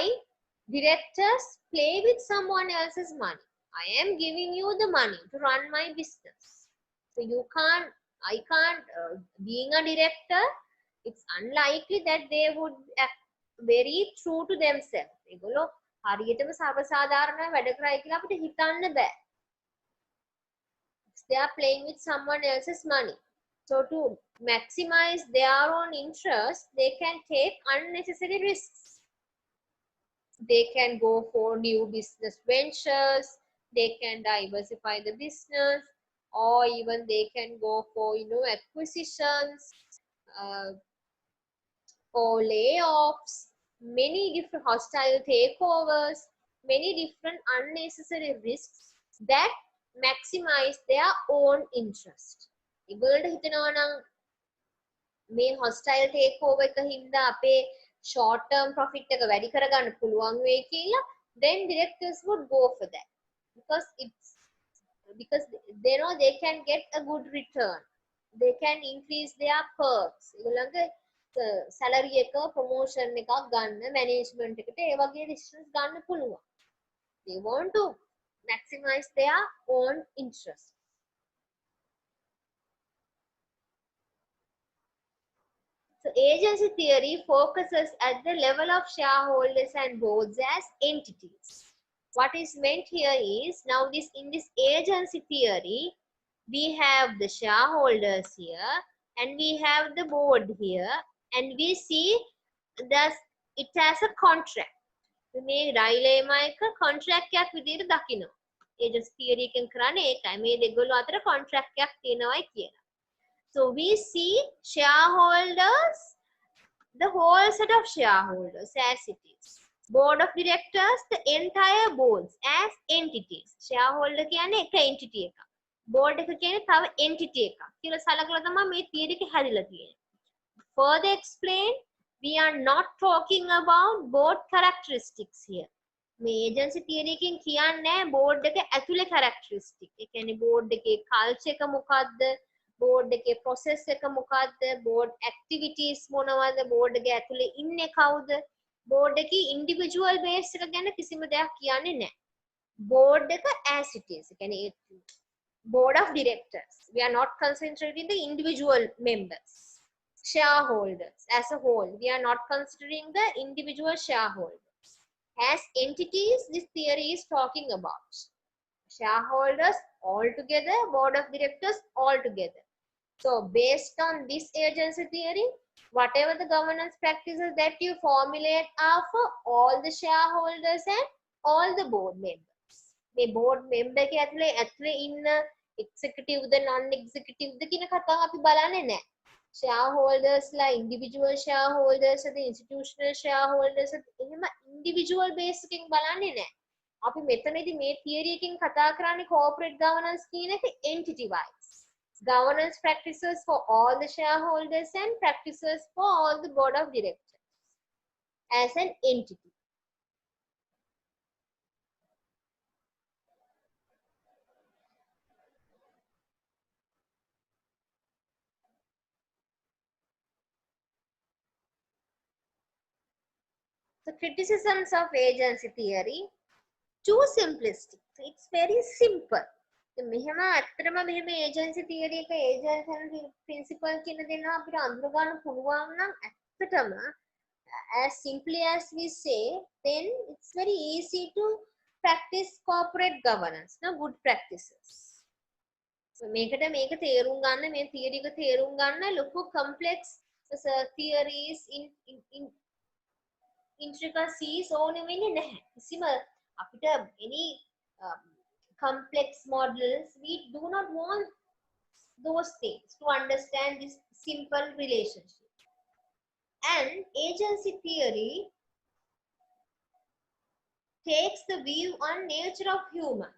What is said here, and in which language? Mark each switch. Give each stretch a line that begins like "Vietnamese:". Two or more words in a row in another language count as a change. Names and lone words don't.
English: Directors play with someone else's money. I am giving you the money to run my business. So I can't, being a director, it's unlikely that they would act very true to themselves.
Sinhala: ඒගොල්ලෝ හරියටම සර්වසාධාරණව වැඩ කරයි කියලා අපිට හිතන්න බෑ.
English: They are playing with someone else's money. So to maximize their own interest, they can take unnecessary risks. They can go for new business ventures, they can diversify the business, or even they can go for acquisitions, uh, or layoffs, many different hostile takeovers, many different unnecessary risks that maximize their own interest.
Sinhala: ඒගොල්ලන්ට හිතනවා නම් මේ
English: hostile takeover
Sinhala: එක හින්දා අපේ
English: short term profit
Sinhala: එක වැඩි කරගන්න පුළුවන් වෙයි කියලා,
English: then directors would go for that because they know they can get a good return. They can increase their perks.
Sinhala: ඒගොල්ලන්ගේ salary එක promotion එකක් ගන්න management එකට ඒ වගේ decisions ගන්න පුළුවන්.
English: They want to maximize their own interest. So agency theory focuses at the level of shareholders and boards as entities. What is meant here is, now in this agency theory, we have the shareholders here and we have the board here, and we see that it has a contract.
Sinhala: මේ ඩයිලේමා එක contract එකක් විදිහට දකිනවා.
English: agency theory
Sinhala: එකෙන් කරන්නේ ඒකයි. මේ දෙගොල්ලෝ අතර contract එකක් තියෙනවායි කියලා.
English: So we see shareholders, the whole set of shareholders as it is. Board of directors, the entire boards as entities.
Sinhala: Shareholder කියන්නේ එක entity එකක්. Board එක කියන්නේ තව entity එකක්. කියලා සලකලා තමයි මේ theory එක හැදිලා තියෙන්නේ.
English: Further explain, we are not talking about board characteristics here.
Sinhala: මේ
English: agency theory
Sinhala: එකෙන් කියන්නේ board එක ඇතුලේ characteristic. ඒ කියන්නේ board එකේ culture එක මොකක්ද? board එකේ process එක මොකක්ද?
English: board activities
Sinhala: මොනවද? board එකේ ඇතුලේ ඉන්නේ කවුද? board එකේ
English: individual base
Sinhala: එක ගැන කිසිම දෙයක් කියන්නේ නැහැ.
English: board එක as it is.
Sinhala: ඒ කියන්නේ
English: board of directors. We are not concentrating the individual members. Shareholders as a whole. We are not considering the individual shareholders. As entities, this theory is talking about. Shareholders all together, board of directors all together. So based on this agency theory, whatever the governance practices that you formulate are for all the shareholders and all the board members.
Sinhala: මේ
English: board member
Sinhala: එක ඇතුලේ ඉන්න executive ද non-executive ද කියන කතාව අපි බලන්නේ නැහැ.
English: shareholders like individual shareholders, the institutional shareholders, එහෙම individual base
Sinhala: එකකින් බලන්නේ නැහැ. අපි මෙතනදී මේ theory එකකින් කතා කරන්නේ
English: corporate governance
Sinhala: කියන එක
English: entity wise. Governance practices for all the shareholders and practices for all the board of directors as an entity. So criticisms of agency theory, too simplistic. So it's very simple.
Sinhala: මෙහෙම ඇත්තටම මෙහෙම
English: agency theory එක agency principle
Sinhala: කියන දේනවා අපිට අඳුර ගන්න පුළුවන් නම් ඇත්තටම
English: as simply as we say, then it's very easy to practice corporate governance, no good practices.
Sinhala: So මේකට මේක තේරුම් ගන්න, මේ theory එක තේරුම් ගන්න ලොකු
English: complex theories in intricacies
Sinhala: ඕනෙ වෙන්නේ නැහැ. කිසිම අපිට
English: any complex models, we do not want those things to understand this simple relationship. And agency theory takes the view on nature of humans.